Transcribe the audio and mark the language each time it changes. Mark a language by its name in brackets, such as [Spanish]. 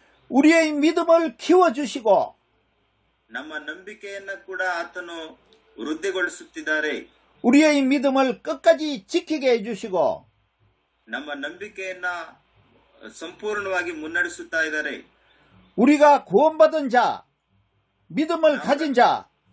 [Korean] 우리의 믿음을 키워 주시고 [Kannada] ನಮ್ಮ ನಂಬಿಕೆಯನ್ನ ಕೂಡ ಆತನು ವೃದ್ಧಿಗೊಳಿಸುತ್ತಿದ್ದಾರೆ. [Korean] 우리의 믿음을 끝까지 지키게 해주시고 [Kannada] ನಮ್ಮ ನಂಬಿಕೆಯನ್ನ ಸಂಪೂರ್ಣವಾಗಿ ಮುನ್ನಡೆಸುತ್ತಾ ಇದ್ದಾರೆ. [Korean] 우리가 구원받은 자, 믿음을 가진 자,